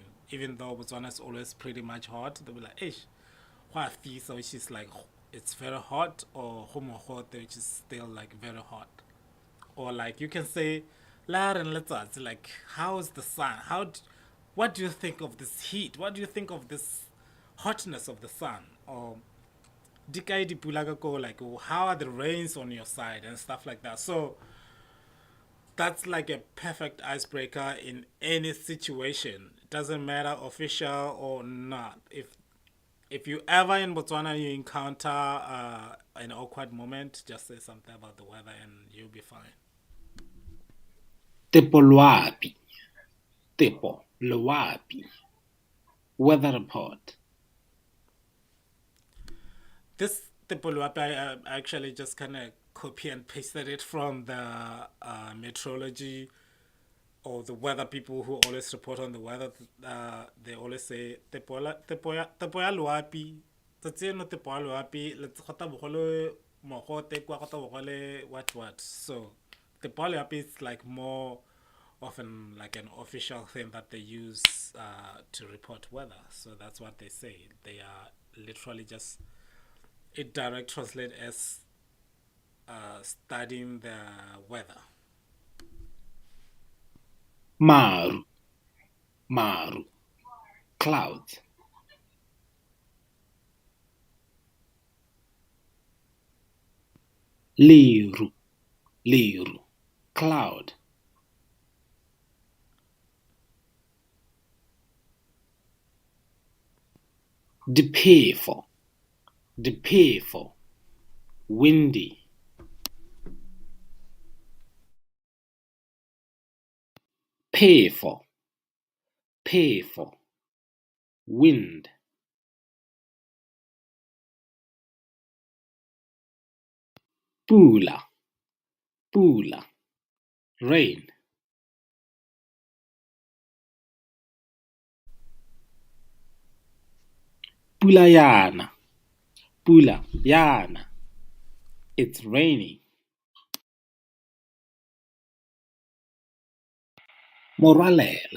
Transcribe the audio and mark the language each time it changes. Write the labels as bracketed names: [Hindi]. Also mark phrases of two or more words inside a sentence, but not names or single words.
[English] Even though Botswana is always pretty much hot, they'll be like, "Ish, why fisa?" Which is like it's very hot, or homo hot, which is still like very hot. Or like you can say, "La and let's like, how's the sun? What do you think of this heat? What do you think of this hotness of the sun?" [Tswana] Or dikai dipula ka ko, [English] like, how are the rains on your side and stuff like that. So that's like a perfect icebreaker in any situation. It doesn't matter official or not. If you ever in Botswana you encounter an awkward moment, just say something about the weather and you'll be fine. [Tswana] Tepo loapi. Tepo loapi. [English] Weather report. This Tepoluapi, I actually just kind of copy and pasted it from the meteorology or the weather people who always report on the weather. They always say tepoya luapi. [Tswana] Tsatsi no tepoya luapi. Let's kota bogole mogote kwa kota bogole what. [English] So tepoya luapi is like more often like an official thing that they use to report weather. So that's what they say. They are literally just it direct translate as studying the weather. [Tswana] Maru. Maru. [English] Clouds. Liru. [Tswana] Liru. Cloud. Depefo. Depefo. Windy. Pefo. Pefo. Wind. Pula. Pula. Rain. Pulayana. Pulayana. [English] It's raining. [Tswana] Moralela.